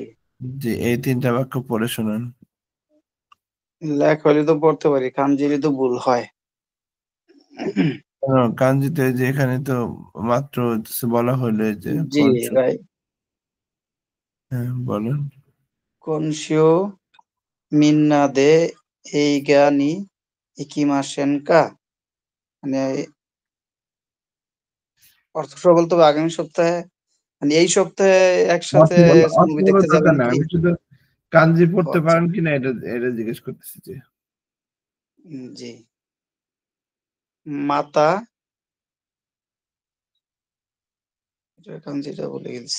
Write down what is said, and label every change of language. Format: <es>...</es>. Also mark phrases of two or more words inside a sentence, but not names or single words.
<bn>জি, এই 3টা বাক্য পড়ে শোনান। লেখা হলে তো পড়তে পারি, কাঞ্জিলে তো ভুল হয়। কাঞ্জিতে যে এখানে তো মাত্র বলা হলো যে জি, রাইট। হ্যাঁ বলুন।</bn> <ja>今週みんなで映画に行きませんか</ja> <bn>মানে অর্থ সহ বলতে হবে আগামী সপ্তাহে মানে এই সপ্তাহে একসাথে অর্থ মুভি বলার দেখতে দরকার যাবেন না, কি? আমি শুধু কাঞ্জি ও পড়তে আচ্ছা, পারেন কিনা এটা জিজ্ঞেস করতেছি যে জি। মাতা এটা কাঞ্জিটা বলে গেছি।</bn>